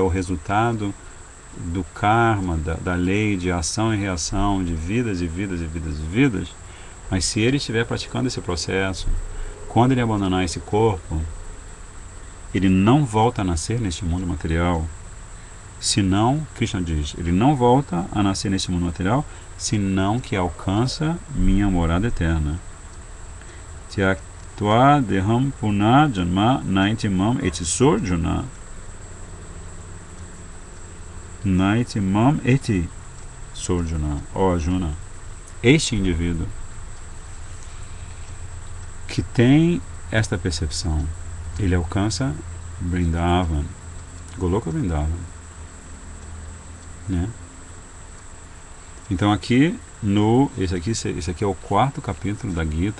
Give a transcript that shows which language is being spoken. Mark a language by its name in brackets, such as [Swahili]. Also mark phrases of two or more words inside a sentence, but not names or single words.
[Portuguese] o resultado do karma, da lei de ação e reação, de vidas e vidas e vidas e vidas, mas se ele estiver praticando esse processo, quando ele abandonar esse corpo, ele não volta a nascer neste mundo material, senão, Krishna diz, ele não volta a nascer neste mundo material, senão que alcança minha morada eterna. [Sanskrit] Tyaktva deham punarjanma naitimam etisorjuna. Naitimam eti sorjuna, [Portuguese] ó Arjuna. Este indivíduo que tem esta percepção, ele alcança Vrindavan, Goloka Vrindavan, Então aqui esse aqui é o 4º capítulo da Gita.